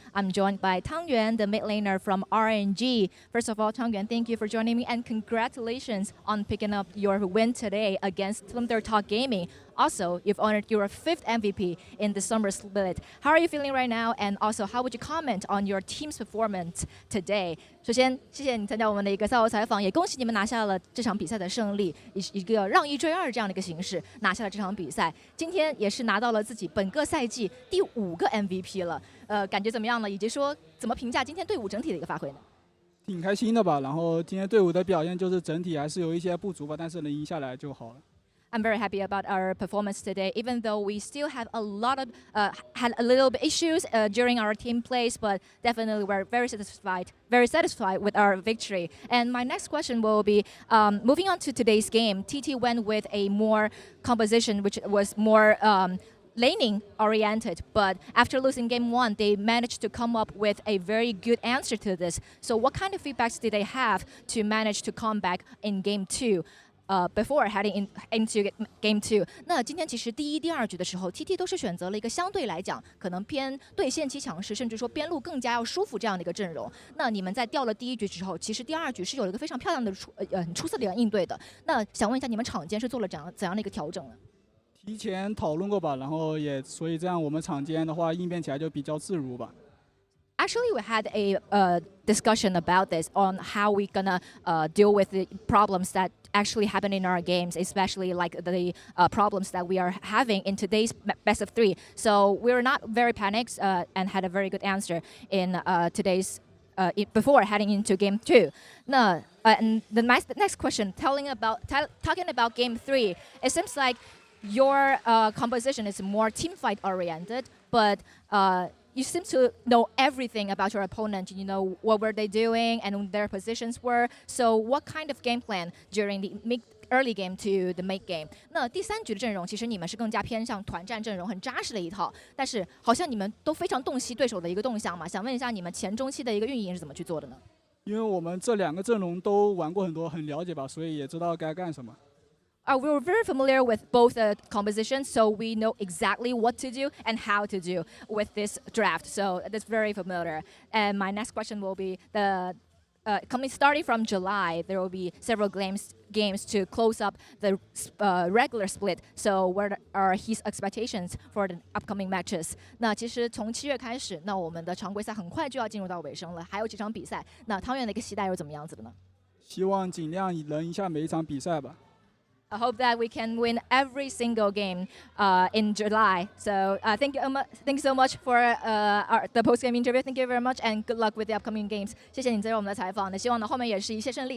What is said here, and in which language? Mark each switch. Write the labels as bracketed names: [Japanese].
[English] I'm joined by Tang Yuan, the mid laner from RNG. First of all, Tang Yuan, thank you for joining me, and congratulations on picking up your win today against Thunder Talk Gaming. Also, you've honored your 5th MVP in the summer split. How are you feeling right now? And also, how would you comment on your team's performance today? [Chinese] 首先，谢谢你参加我们的一个赛后采访，也恭喜你们拿下了这场比赛的胜利，以一个让1追2这样的一个形式拿下了这场比赛。今天也是拿到了自己本个赛季第5个 MVP 了，感觉怎么样呢？以及说怎么评价今天队伍整体的一个发挥呢？挺开心的吧，然后今天队伍的表现就是整体还是有一些不足吧，但是能赢下来就好了。 [English] I'm very happy about our performance today, even though we still have a lot of had a little bit issues during our team plays, but definitely we're very satisfied with our victory. And my next question will be, moving on to today's game, TT went with a more composition which was more laning oriented, but after losing game 1, they managed to come up with a very good answer to this. So what kind of feedbacks did they have to manage to come back in game 2? Before heading into Game 2， [Chinese] 那今天其实第1、第2局的时候 ，TT 都是选择了一个相对来讲可能偏对线期强势，甚至说边路更加要舒服这样的一个阵容。那你们在掉了第1局之后，其实第2局是有一个非常漂亮的很出色的一个应对的。那想问一下，你们场间是做了怎样的一个调整呢？提前讨论过吧，然后所以这样我们场间的话应变起来就比较自如吧。 [English] Actually, we had a discussion about this on how we're gonna deal with the problems that actually happen in our games, especially like the problems that we are having in today's best of 3. So we're not very panicked and had a very good answer in today's before heading into game 2. And the next question, talking about game 3, it seems like your composition is more team fight oriented, but you seem to know everything about your opponent. You know what were they doing and their positions were. So what kind of game plan during the early game to the mid game？ [Chinese] 那第3局的阵容其实你们是更加偏向团战阵容，很扎实的一套。但是好像你们都非常洞悉对手的一个动向嘛，想问一下你们前中期的一个运营是怎么去做的呢？因为我们这2个阵容都玩过很多，很了解吧，所以也知道该干什么。 [English] We were very familiar with both compositions, so we know exactly what to do and how to do with this draft. So that's very familiar. And my next question will be starting from July, there will be several games to close up the regular split. So what are his expectations for the upcoming matches? [Chinese] 那其实从7月开始，那我们的常规赛很快就要进入到尾声了，还有几场比赛。那汤圆的一个期待又怎么样子的呢？希望尽量能赢下每一场比赛吧。 [English] I hope that we can win every single game in July. So thank you so much for the post-game interview. Thank you very much, and good luck with the upcoming games. [Chinese] 谢谢你接受我们的采访，那希望呢后面也是一切顺利。